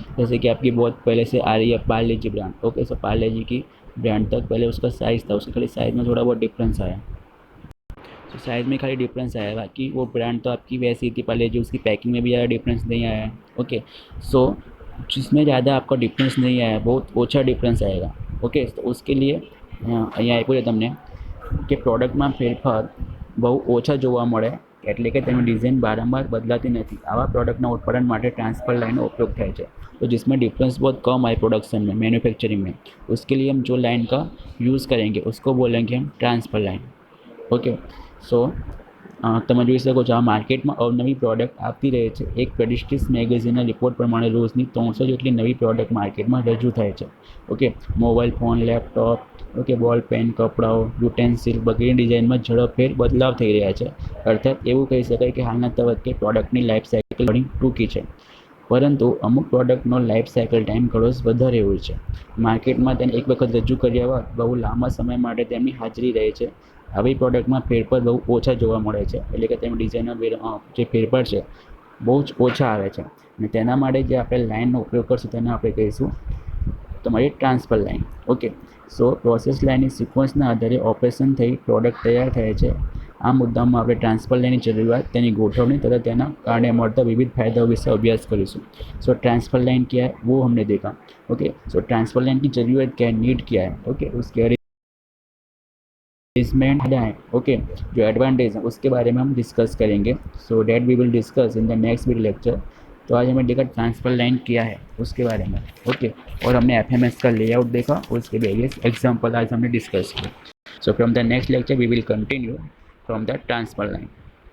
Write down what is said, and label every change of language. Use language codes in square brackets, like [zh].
[hi] जैसे कि आपकी बहुत पहले से आ रही है पार्ले जी ब्रांड, ओके। सो पार्ले जी की ब्रांड तक पहले उसका साइज़ था, उसके खाली साइज़ में थोड़ा बहुत डिफरेंस आया। तो साइज़ में खाली डिफरेंस आया, बाकी वो ब्रांड तो आपकी वैसी थी पार्ले जी, उसकी पैकिंग में भी ज़्यादा डिफरेंस नहीं आया है, ओके। सो जिसमें ज़्यादा आपका डिफरेंस नहीं आया, बहुत ओछा डिफरेंस आएगा, ओके। तो उसके लिए [gu] અહીંયા આપ્યું છે તમને કે પ્રોડક્ટમાં ફેરફાર બહુ ઓછા જોવા મળે, એટલે કે તેની ડિઝાઇન વારંવાર બદલાતી નથી। આવા પ્રોડક્ટના ઉત્પાદન માટે [hi] ट्रांसफर लाइन का उपयोग [gu] થાય છે। तो जिसमें डिफरेंस बहुत कम आए प्रोडक्शन में, मैन्युफैक्चरिंग में, उसके लिए हम जो लाइन का यूज़ करेंगे उसको बोलेंगे हम ट्रांसफर लाइन, ओके। सो તમે જોઈ શકો છો આ માર્કેટમાં અવનવી પ્રોડક્ટ આવતી રહે છે। એક પ્રેડિસ્ટીજ મેગેઝિનના રિપોર્ટ પ્રમાણે રોજની 300 જેટલી નવી પ્રોડક્ટ માર્કેટમાં રજૂ થાય છે, okay. Mobile phone, laptop, okay, બોલ પેન, કપડાઓ, યુટેન્સિલ વગેરે ડિઝાઇનમાં ઝડપભેર બદલાવ થઈ રહ્યા છે। અર્થાત એવું કહી શકાય કે હાલના તબક્કે પ્રોડક્ટની લાઈફ સાયકલ ઘણી ટૂંકી છે, પરંતુ અમુક પ્રોડક્ટનો લાઈફ સાયકલ ટાઈમ ઘણો વધારે હોય છે। માર્કેટમાં તેને એક વખત રજૂ કર્યા બાદ બહુ લાંબા સમય માટે તેમની હાજરી રહે છે। આવી પ્રોડક્ટમાં ફેરફાર બહુ ઓછા જોવા મળે છે, એટલે કે તેમાં ડિઝાઇનમાં જે ફેરફાર છે બહુ જ ઓછા આવે છે। અને તેના માટે જે આપણે લાઇનનો ઉપયોગ કરશું તેને આપણે કહીશું તમારી ટ્રાન્સફર લાઇન, ઓકે। સો પ્રોસેસ લાઇનની સિક્વન્સના આધારે ઓપરેશન થઈ પ્રોડક્ટ તૈયાર થાય છે। આ मुद्दाમાં આપણે [hi] ट्रांसफर लाइन की जरूरत, [gu] તેની ગોઠવણી તથા તેના કારણે મળતા વિવિધ ફાયદાઓ વિશે અભ્યાસ કરીશું। [hi] सो ट्रांसफर लाइन क्या है वो हमने देखा, ओके। सो ट्रांसफर लाइन की ज़रूरत क्या है, नीड क्या है, ओके, उसके प्लेसमेंट है, ओके, जो एडवांटेज है उसके बारे में हम डिस्कस करेंगे। [en] So that we will discuss in the next video lecture. [hi] तो आज हमें देखा ट्रांसफर लाइन क्या है उसके बारे में, ओके, और हमने एफएमएस का लेआउट देखा और उसके वेरियस एग्जाम्पल आज हमने डिस्कस किए। [en] So from the next lecture we will continue from the transfer line.